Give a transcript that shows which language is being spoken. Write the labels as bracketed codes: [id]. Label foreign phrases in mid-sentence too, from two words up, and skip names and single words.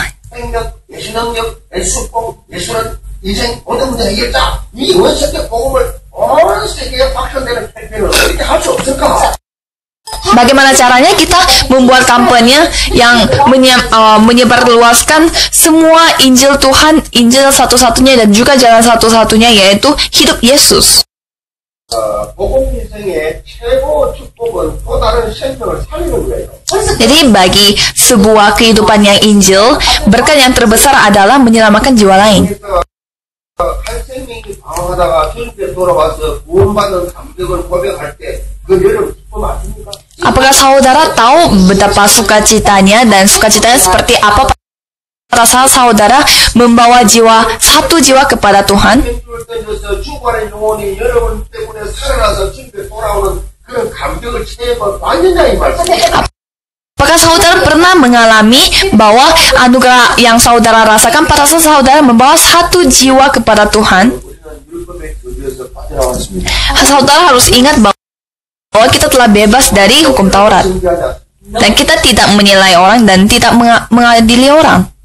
[ko] 생명, 예수 능력, 예수 복음, 예수는 인생 모든 문제 해결자 이 원색의 복음을 온 세계에 확산되는 캠페인을 어떻게 할 수 없을까? [id] Bagaimana caranya kita membuat kampanye yang menyebarluaskan semua Injil Tuhan, Injil satu-satunya dan juga jalan satu-satunya, yaitu hidup Yesus. [ko] 복음 인생의 최고 축복은 또 다른 생명을 살리는 거예요. [id] Jadi bagi sebuah kehidupan yang Injil, berkat yang terbesar adalah menyelamatkan jiwa lain. [ko] 한 생명이 방황하다가 주님께 돌아와서 구원받는 감격을 고백할 때 그 여러분 기쁨 아십니까? [id] Apakah saudara tahu betapa sukacitanya dan sukacitanya seperti apa pada saat saudara membawa satu jiwa kepada Tuhan? [ko] 주관의 영혼이 여러분 때문에 살아나서 주님께 돌아오는 그런 감격을 체험한 완전히 이 말씀입니다. [id] Apakah saudara pernah mengalami bahwa anugerah yang saudara rasakan pada saat saudara membawa satu jiwa kepada Tuhan? Saudara harus ingat bahwa kita telah bebas dari hukum Taurat. Dan kita tidak menilai orang dan tidak mengadili orang.